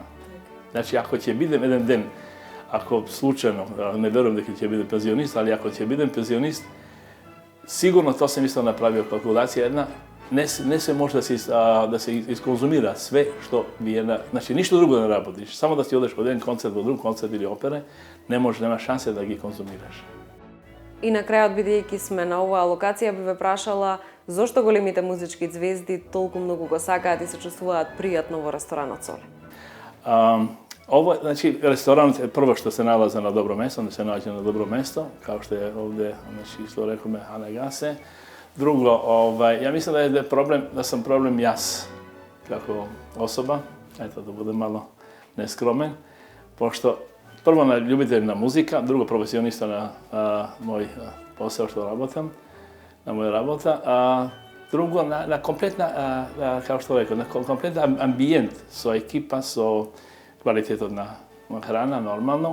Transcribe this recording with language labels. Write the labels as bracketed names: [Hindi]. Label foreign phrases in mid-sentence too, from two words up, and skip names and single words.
[Serbian] Znači, ako će biti jedan den, ako slučajno, ne verujem da će biti penzionist, ali ako će biti penzionist, sigurno to sam isto napravio kalkulacija jedna, ne se može da se iskonzumira sve što Vijena, znači ništa drugo ne radiš, samo da ti odeš od jedan koncert do drugog koncert ili opere, nema šanse da gi konzumiraš. [Macedonian] И на крајот, бидејќи сме на оваа локација, би ве прашала зошто големите музички звезди толку многу го сакаат и се чувствуваат пријатно во ресторанот Соле? [Serbian] Ovo, znači, restoran je prvo što se nalazi na dobro mjesto, da se nađe na dobro mjesto, kao što je ovdje, znači, što rekao me, Hanegase. Drugo, ja mislim da sam problem jas, kako osoba, eto, da budem malo neskromen, pošto prvo ljubitelj na muzika, drugo profesionista na moj posao [Macedonian] što rabotam, na moja rabota, [Serbian] a drugo na kompletna, kao što rekao, na kompletan ambijent, [Macedonian] so ekipa, so kvalitetna hrana, [Serbian] normalno.